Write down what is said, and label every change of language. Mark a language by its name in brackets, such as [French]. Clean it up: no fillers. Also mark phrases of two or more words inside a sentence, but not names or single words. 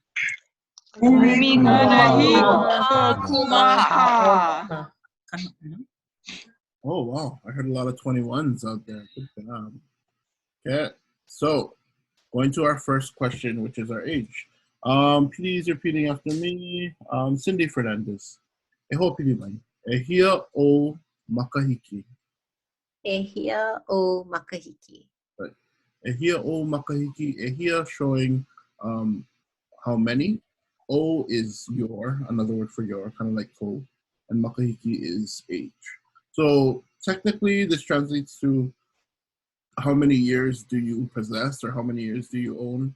[English] Oh, wow. I heard a lot of 21s out there. Good job. Okay, so going to our first question, which is our age. Please repeating after me. Cindy Fernandez. [Hawaiian] E hoʻopili mai. E hia o makahiki. E hia o makahiki. Right. E hia o makahiki. E hia [English] showing how many. O is your, another word for your, kind of like ko. And makahiki is age. So technically this translates to how many years do you possess or how many years do you own?